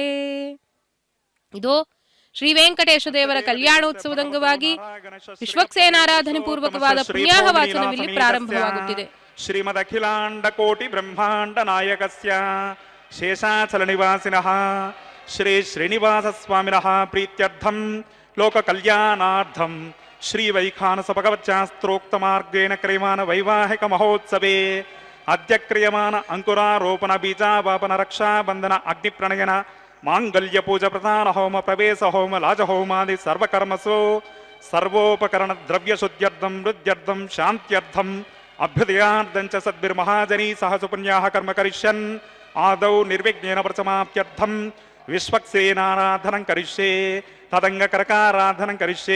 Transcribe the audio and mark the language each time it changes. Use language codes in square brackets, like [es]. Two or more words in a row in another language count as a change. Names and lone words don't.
[kn] ಇದೋ ಶ್ರೀ ವೆಂಕಟೇಶ ದೇವರ ಕಲ್ಯಾಣೋತ್ಸವದ ಅಂಗವಾಗಿ ವಿಶ್ವಕ್ಸೇನಾರಾಧನೆ ಪೂರ್ವಕವಾದ ಪುಣ್ಯಾಹ ವಾಚನವಿಲ್ಲಿ ಪ್ರಾರಂಭವಾಗುತ್ತಿದೆ. [sa] ಶ್ರೀಮದ್ ಅಖಿಲಾಂಡ ಕೋಟಿ ಬ್ರಹ್ಮಾಂಡ ನಾಯಕಸ್ಯ ಶೇಷಾಚಲ ನಿವಾಸಿನಃ ಶ್ರೀ ಶ್ರೀನಿವಾಸ ಸ್ವಾಮಿನಃ ಪ್ರೀತ್ಯರ್ಥಂ ಲೋಕ ಕಲ್ಯಾಣಾರ್ಥಂ ಶ್ರೀ ವೈಖಾನಸ ಭಗವಚ್ಚಾಸ್ತ್ರೋಕ್ತ ಮಾರ್ಗೇಣ ಕ್ರಿಯಮಾನ ವೈವಾಹಿಕ ಮಹೋತ್ಸವೇ ಅದ್ಯ ಕ್ರಿಯಮಾನ ಅಂಕುರಾರೋಪಣ ಬೀಜಾವಾಪನ ರಕ್ಷಾಬಂಧನ ಅಗ್ನಿಪ್ರಣಯನ ಮಾಂಗಲ್ಯ ಪೂಜಾ ಪ್ರಧಾನ ಹೋಮ ಪ್ರವೇಶ ಹೋಮ ಲಾಜ ಹೋಮಾದಿ ಸರ್ವಕರ್ಮಸು ಸರ್ವೋಪಕರಣ ದ್ರವ್ಯ ಶುದ್ಧ್ಯರ್ಥಂ ವೃದ್ಧ್ಯರ್ಥಂ ಶಾಂತ್ಯರ್ಥಂ ಅಭ್ಯುದಯಾರ್ಥಂ ಚ ಸದ್ಭಿರ್ಮಹಾಜನೀ ಸಹ ಸುಪುಣ್ಯಾಹ ಕರ್ಮ ಕರಿಷ್ಯನ್ ಆದೌ ನಿರ್ವಿಘ್ನೇನ ಪ್ರಸಮಾಪ್ತ್ಯರ್ಥಂ ವಿಶ್ವಕ್ಸೇನಾರಾಧನಂ ಕರಿಷ್ಯೆ ತದಂಗ ಕರಕಾರಾಧನಂ ಕರಿಷ್ಯೆ.